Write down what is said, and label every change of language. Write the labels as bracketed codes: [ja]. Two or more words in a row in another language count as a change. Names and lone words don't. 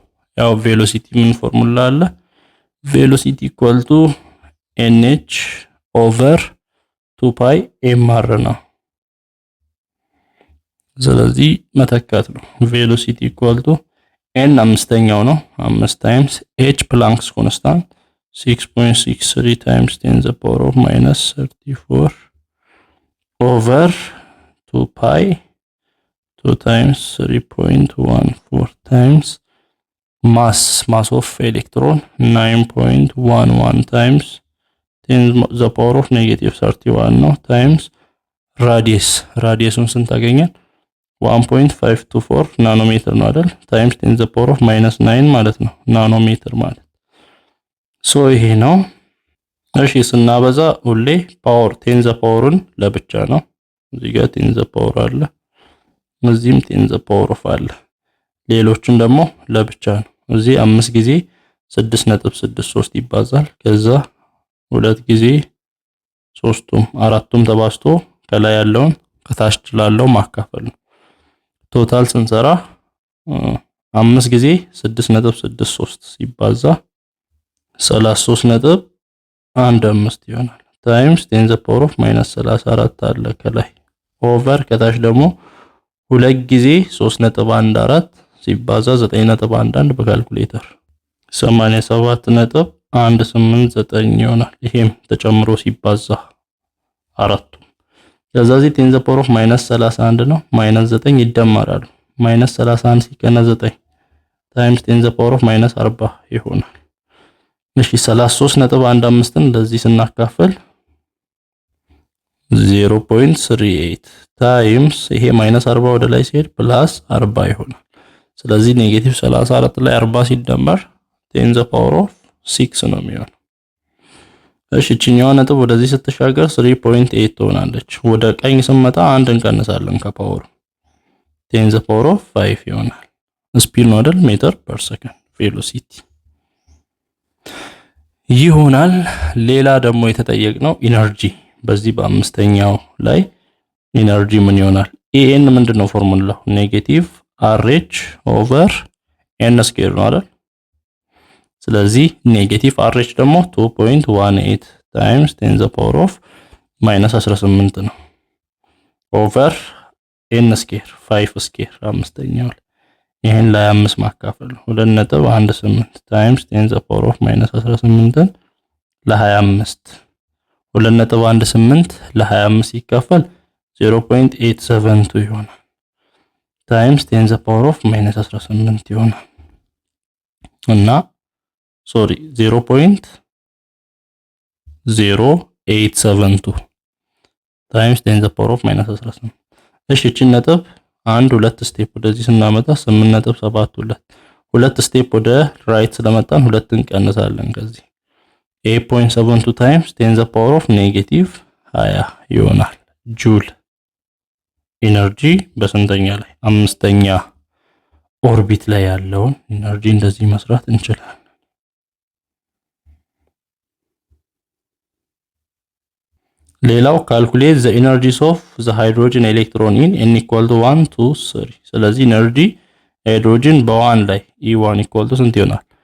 [am] ያው ቬሎሲቲ ምን ፎርሙላ አለ? [en] velocity equal to [am] nh [en] over 2 pi [am] mr ነው። ስለዚህ መተካት ነው። ቬሎሲቲ [en] equal to n [am] አምስተኛው ነው [en] 5 times h Planck's constant 6.63 ታይምስ 10 the power of -34 over 2 pi 2 times 3.14 times mass of electron 9.11 times 10 the power of -31 ነው times [am] ራዲየሱን ስንት አገኘን? 1.524 ናኖሜትር ነው አይደል? [en] times 10 the power of -9 [am] ማለት ነው ናኖሜትር ማለት ይሄ ነው። እሺ ስናበዛ ሁሌ ፓወር [en] 10 the power [am] ን ለብቻ ነው። እዚህ ጋር 10 the power አለ፣ እዚህም [en] 10 the power of [am] አለ። ሌሎችን ደግሞ ለብቻ ነው። እዚህ 5 ጊዜ 6.63 ይባዛል። ከዛ 2 ጊዜ 3ቱም 4ቱም ተባዝቶ ከላይ ያለውን ከታች ላለው ማካፈል ነው። ቶታል ስንሰራ 5 ጊዜ 6.63 ሲባዛ 33.15 ይሆናል ታይምስ [en] 10 the power of -34 [am] አለ ከላይ ኦቨር ከታች ደግሞ 2 ጊዜ 3.14 ሲባዛ 9.11 በካልኩሌተር 87.189 ይሆናል። ይሄም ተጨምሮ ሲባዛ አራቱ ስለዚህ [en] 10 the power of -31 [am] ነው። -9 ይደመራሉ። -31 ሲቀነስ 9 ታይምስ [en] 10 the power of -40 [am] ይሆናል። እሺ 33.15ን እንደዚህ ስናካፍል 0.38 ታይምስ ይሄ -40 ወደ ላይ ሲሄድ ፕላስ 40 ይሆናል። ስለዚህ -34 ላይ 40 ሲደመር [en] 10 the power of 6 [am] ነው የሚሆነው። እሺ እቺኛዋ ነጥብ ወደዚህ ስትሻገር 3.8 ትሆናለች። ወደ ቀኝ ስንመጣ አንድ እንቀንሳለን ከፓወሩ [en] 10 the power of 5 [am] ይሆናል። ስፒድ ነው አይደል? [en] metre per second [am] ቬሎሲቲ ይሆናል። ሌላ ደግሞ የተጠየቅነው ኢነርጂ በዚህ በአምስተኛው ላይ ኢነርጂ ምን ይሆናል? En ምንድነው ፎርሙላው? [en] negative RH over n square [am] ነው አይደል? ስለዚህ [en] negative RH [am] ደግሞ 2.18 ታይምስ [en] 10 the power of -18 [am] ነው [en] over n square 5 square [am] አምስተኛው ይሄን ላይ 5 ማካፈል 2.18 ታይምስ [en] 10 the power of -18 [am] ለ25 2.18 ለ25 ሲካፈል 0.872 ይሆናል ታይምስ [en] 10 the power of -18 [am] ይሆናል እና ሶሪ 0.0872 ታይምስ [en] 10 the power of -18 [am] እሺ እቺን ነጥብ አንድ ሁለት ስቴፕ ወደዚህ ስናመጣ 8.72 ሁለት ስቴፕ ወደ ራይት ስለመጣን ሁለት እንቀንሳለን ከዚህ [en] 8.72 times 10 the power of -20 [am] ይሆናል ጁል ኢነርጂ በስንተኛ ላይ አምስተኛ ኦርቢት ላይ ያለውን ኢነርጂ እንደዚህ መስራት እንችላለን [en] ሌላው ካልኩሌት the energies of the hydrogen electron in n equal to 1 2 3 [am] ስለዚህ ኢነርጂ ሃይድሮጅን በ1 ላይ [en] E1 equal to [am] ስንት ይሆናል